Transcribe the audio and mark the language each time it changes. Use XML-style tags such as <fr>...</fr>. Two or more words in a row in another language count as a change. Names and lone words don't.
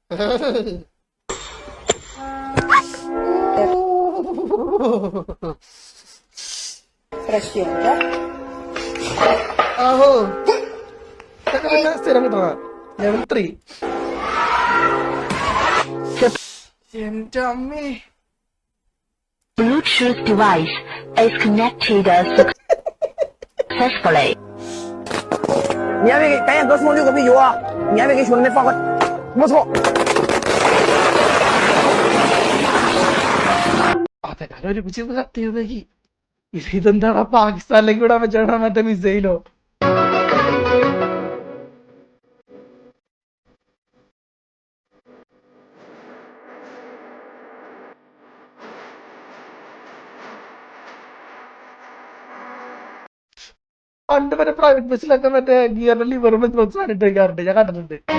<ml>ആഹോ സ്ഥിരം കിട്ടണ ലെവൽ 3. എന്റെ അമ്മേ.</ml> <en>Bluetooth device is connected successfully.</en> <zh>你还没给，赶紧给我送6个啤酒啊！你还没给兄弟们放个，不错。</zh> <ml>അതെ ഒരുമിച്ച് കത്തിയതേക്ക് ഇതെന്താണ് പാകിസ്ഥാനിലേക്ക് വിടാൻ പറ്റാണ് മറ്റേ മിസൈലോ? പണ്ട് മറ്റേ പ്രൈവറ്റ് ബസ്സിലൊക്കെ മറ്റേ ഗിയറിന്റെ ലിവർ സാനിറ്റ് വയ്ക്കാറുണ്ട്, ഞാൻ കണ്ടിട്ടുണ്ട്.</ml>